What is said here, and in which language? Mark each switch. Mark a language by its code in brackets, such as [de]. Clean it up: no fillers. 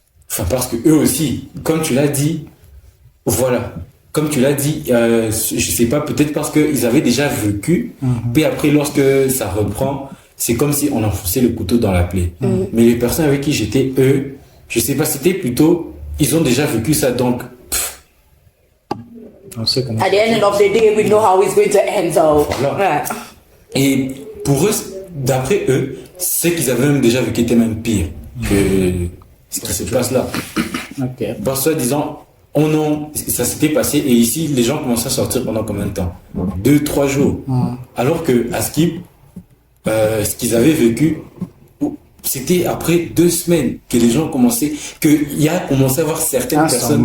[fr] Enfin, parce que eux aussi, comme tu l'as dit, voilà, comme tu l'as dit, je sais pas, peut-être parce qu'ils avaient déjà vécu, puis après, lorsque ça reprend, c'est comme si on enfonçait le couteau dans la plaie. Mais les personnes avec qui j'étais, eux, je sais pas, c'était plutôt, ils ont déjà vécu ça, donc. On sait comment. [en] At the end of the day, we know how it's going to end, so. [fr] Voilà. Et pour eux, d'après eux, ce qu'ils avaient même déjà vécu était même pire que ce qui se passe là. [en] Okay. [fr] Parce que, disons, ça s'était passé et ici, les gens commençaient à sortir pendant combien de temps? 2-3 jours. Alors que à Skip, ce qu'ils avaient vécu, c'était après 2 semaines que les gens commençaient, qu'il y a commencé à avoir certaines personnes,